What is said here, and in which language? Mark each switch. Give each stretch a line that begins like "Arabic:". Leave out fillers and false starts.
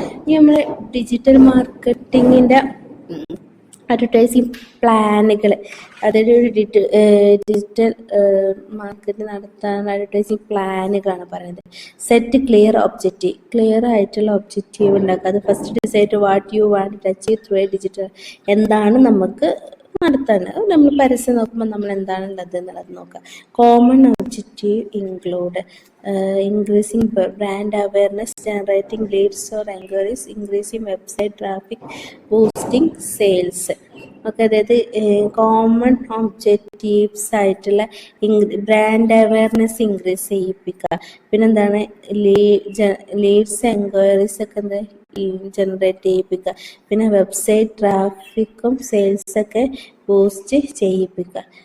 Malayalam: ഇനി നമ്മൾ digital മാർക്കറ്റിങ്ങിൻ്റെ advertising പ്ലാനുകൾ, അതായത് ഒരു ഡിജിറ്റൽ മാർക്കറ്റ് നടത്താൻ അഡ്വർടൈസിങ് പ്ലാനുകളാണ് പറയുന്നത്. സെറ്റ് ക്ലിയർ ഒബ്ജക്റ്റീവ്, ക്ലിയർ ആയിട്ടുള്ള ഒബ്ജക്റ്റീവ് ഉണ്ടാക്കുക. അത്
English: First decide what you want to achieve through a digital.
Malayalam: എന്താണ് നമുക്ക് നടത്താൻ, നമ്മൾ പരസ്യം നോക്കുമ്പോൾ നമ്മൾ എന്താണ് ഉള്ളത് എന്നുള്ളത് നോക്കുക.
English: Common objective include increasing brand awareness, generating leads or enquiries, increasing website traffic, boosting sales.
Malayalam: Okay, അതായത് കോമൺ ഒബ്ജക്റ്റീവ്സ് ആയിട്ടുള്ള ബ്രാൻഡ് അവയർനെസ് ഇൻക്രീസ് ചെയ്യിപ്പിക്കുക. പിന്നെന്താണ് ലീഡ്സ് എൻക്വയറീസ് ഒക്കെ എന്താ ജനറേറ്റ് ചെയ്യിപ്പിക്കുക. പിന്നെ വെബ്സൈറ്റ് ട്രാഫിക്കും സെയിൽസൊക്കെ ബൂസ്റ്റ് ചെയ്യിപ്പിക്കുക.